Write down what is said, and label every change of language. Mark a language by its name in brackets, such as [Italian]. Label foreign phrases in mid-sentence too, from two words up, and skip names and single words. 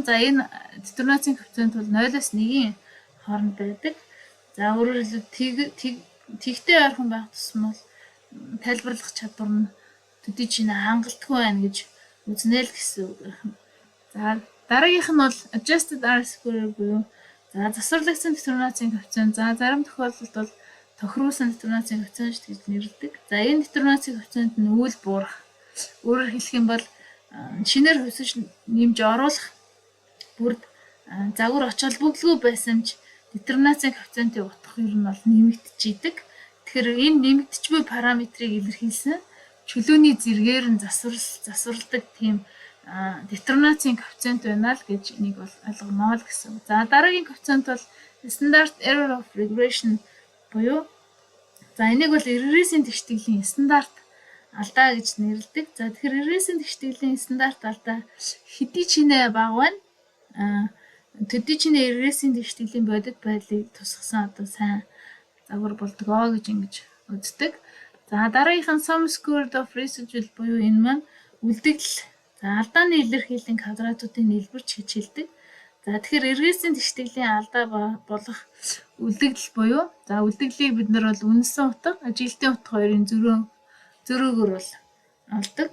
[Mongolian] За энэ детерминацийн коэффициент бол 0-аас 1-ийн хооронд байдаг. За өөрөөр хэлбэл тэгтэй ойрхон байх тусам бол тайлбарлах чадвар нь төдий чинь хангалтгүй байна гэж үзнэ л гэсэн үг. За дараагийнх нь бол [English] adjusted R square [Mongolian] буюу за засварлагдсан детерминацийн коэффициент. За зарим тохиолдолд бол тохируулсан детерминацийн коэффициент гэж нэрлэдэг. За энэ детерминацийн коэффициент нь үйл буурах. Өөрөөр хэлэх юм бол шинээр хувьсаж нэмж оруулах бүрд загвар оч холбогдолгүй байсан ч детерминацийн коэффициентийн утга ер нь бол нэмэгдэж идэг. Тэгэхээр энэ нэмэгдэж буй параметрыг илэрхийлсэн чөлөөний зэргээр нь засварладаг тийм детерминацийн коэффициент байна л гэж энийг бол ойлгоно л гэсэн. За дараагийн коэффициент бол стандарт [English] error of regression [Mongolian] буюу за энийг бол регрессийн тэгштгэлийн стандарт алдаа гэж нэрлэдэг. За тэгэхээр регрессийн тэгштгэлийн стандарт алдаа хэдий ч нэ бага байна. Төдий ч нэ регрессийн тэгштгэлийн бодит байдлыг тусгасан одоо сайн загвар болдгоо гэж ингэж үздэг. За дараагийнх нь [English] sum squared of residual [Mongolian] буюу энэ маань үлдэгдэл. За алдааны илэрхийллийн квадратуудын нийлбэрч гэж хэлдэг. За тэгэхээр регрессийн тэгштгэлийн алдаа болох үлдэгдэл буюу за үлдэгдлийг бид нар бол үнэлсэн утга, ажиглалтын утга хоёрын зөрөөгөр бол олдог.